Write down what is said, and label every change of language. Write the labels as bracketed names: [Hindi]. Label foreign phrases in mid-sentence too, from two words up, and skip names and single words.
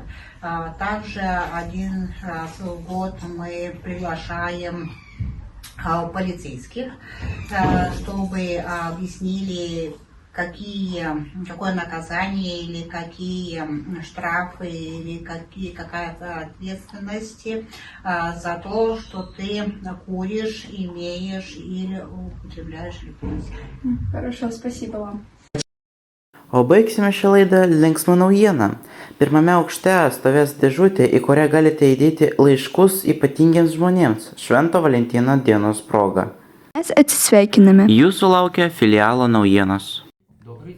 [Russian] Также один раз в год мы приглашаем полицейских, чтобы объяснили, какое наказание или какие штрафы или какая-то ответственность за то, что ты куришь, имеешь или употребляешь ликвидность. Хорошо, спасибо вам. [Lithuanian] O baigsime šią laidą linksmą naujieną. Pirmame aukšte stovės dėžutė, į kurią galite įdėti laiškus ypatingiems žmonėms Švento Valentino dienos proga. Mes atsisveikiname. Jūsų laukia filialo naujienos. [Russian] Добрый